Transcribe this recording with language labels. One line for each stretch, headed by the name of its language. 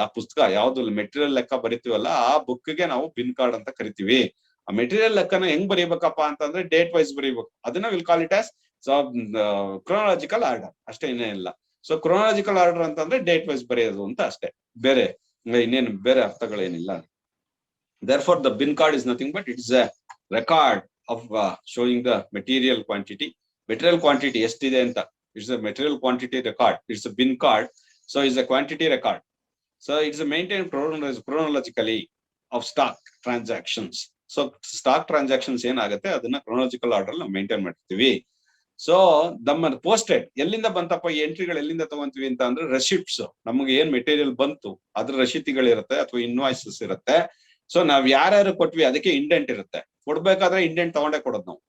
Kannada: ಆ ಪುಸ್ತಕ ಯಾವ್ದು ಮೆಟೀರಿಯಲ್ ಲೆಕ್ಕ ಬರಿತೀವಲ್ಲ ಆ ಬುಕ್ಗೆ ನಾವು ಬಿನ್ ಕಾರ್ಡ್ ಅಂತ ಕರಿತೀವಿ. ಆ ಮೆಟೀರಿಯಲ್ ಲೆಕ್ಕನ ಹೆಂಗ್ ಬರೀಬೇಕಪ್ಪ ಅಂತಂದ್ರೆ ಡೇಟ್ ವೈಸ್ ಬರೀಬೇಕು. ಅದನ್ನ
English: will call it as chronological order,
Kannada: ಅಷ್ಟೇ, ಇನ್ನೇ ಇಲ್ಲ. ಸೊ ಕ್ರೋನಾಲಜಿಕಲ್ ಆರ್ಡರ್ ಅಂತಂದ್ರೆ ಡೇಟ್ ವೈಸ್ ಬರೆಯೋದು ಅಂತ ಅಷ್ಟೇ, ಬೇರೆ ಇನ್ನೇನು ಬೇರೆ ಅರ್ಥಗಳೇನಿಲ್ಲ.
English: therefore the bin card is nothing but it is a record of showing the material quantity. Material quantity
Kannada: ಎಷ್ಟಿದೆ ಅಂತ,
English: it's a material quantity record. It's a bin card, so it's a quantity record. So it's a maintained chronologically of stock transactions.
Kannada: So stock transactions ಏನಾಗುತ್ತೆ ಅದನ್ನ chronological order ನಾವು maintain ಮಾಡ್ತೀವಿ. So ನಮ್ಮ posted ಎಲ್ಲಿಂದ ಬಂತಪ್ಪ, ಈ ಎಂಟ್ರಿಗಳು ಎಲ್ಲಿಂದ ತಗೊಂತೀವಿ ಅಂತ ಅಂದ್ರೆ ರೆಸಿಪ್ಟ್ಸ್, ನಮಗೆ ಏನ್ ಮೆಟೀರಿಯಲ್ ಬಂತು ಅದ್ರ ರಶೀತಿಗಳಿರುತ್ತೆ ಅಥವಾ ಇನ್ವಾಯ್ಸಸ್ ಇರುತ್ತೆ. ಸೊ ನಾವ್ ಯಾರ್ಯಾರು ಕೊಟ್ವಿ ಅದಕ್ಕೆ ಇಂಡೆಂಟ್ ಇರುತ್ತೆ. ಕೊಡ್ಬೇಕಾದ್ರೆ ಇಂಡೆಂಟ್ ತಗೊಂಡೇ ಕೊಡೋದು ನಾವು.